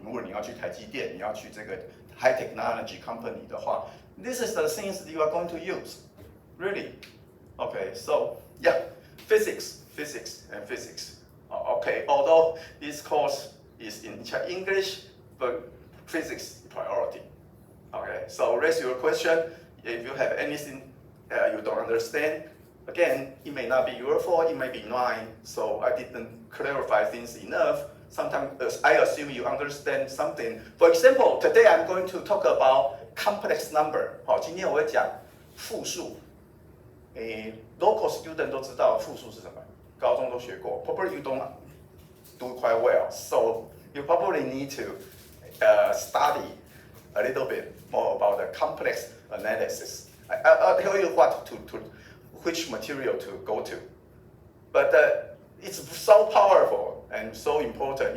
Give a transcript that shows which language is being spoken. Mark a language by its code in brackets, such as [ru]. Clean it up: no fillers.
[zh] 如果你要去台积电，你要去这个 [en] high technology company [zh] 的话 [en] ，this is the things you are going to use, really. Okay, so yeah, physics, and physics. Okay, although this course is in English, but physics is priority. Okay, so raise your question. If you have anything you don't understand, again, it may not be your fault, it may be mine. So I didn't clarify things enough. Sometimes I assume you understand something. For example, today I'm going to talk about complex number. [zh] 好，今天我会讲复数。 [en] local student [zh] 都知道复数是什么，高中都学过。 [en] Probably you don't do quite well, so you probably need to study a little bit more about the complex analysis. I'll tell you which material to go to. But it's so powerful and so important.